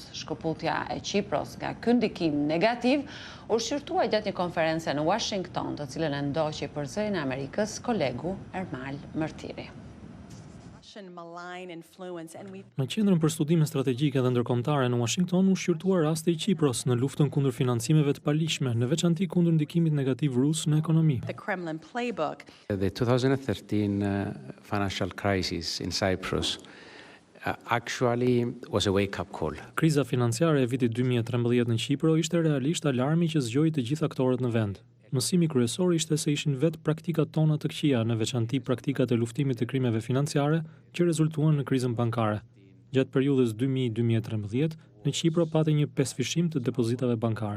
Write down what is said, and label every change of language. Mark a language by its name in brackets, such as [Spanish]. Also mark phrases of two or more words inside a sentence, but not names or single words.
[Albanian] Shkëputja e Qipros nga ky ndikim negativ u shqyrtua gjatë një konference në Washington, të cilën e ndoqi për Zërin e Amerikës kolegu Ermal Mërtiri. Në qendrën për studime strategjike dhe ndërkombëtare në Washington u shqyrtua rasti i Qipros në luftën kundër financimeve të palishme, në veçanti kundër ndikimit negativ rus në ekonomi. [English] The 2013 financial crisis in Cyprus actually was a wake-up call. [Albanian] Kriza financiare e vitit 2013 në Qipro ishte realisht alarmi që zgjoi të gjithë aktorët në vend. Mësimi kryesor ishte se ishin vetë praktikat tona të këqija, në veçanti praktikat e luftimit të krimeve financiare që rezultuan në krizën bankare. Gjatë periudhës 2000-2013, në Qipro pati një pesëfishim të depozitave bankare.